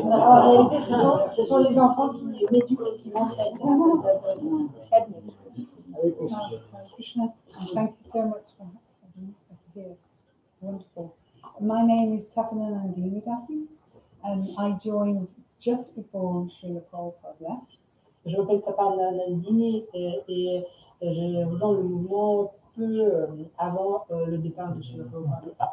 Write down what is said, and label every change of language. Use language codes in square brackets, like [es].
[fr] En réalité, ce sont les enfants qui m'éduquent, qui m'enseignent. Avec Krishna. [en] Krishna, thank you so much for having us here. It's wonderful. My name is Tapana Nandini Dasi, and I joined just before Srila Prabhupada left. [fr] Je m'appelle Tapana Nandini et j'ai rejoint le mouvement peu avant le départ de Srila Prabhupada.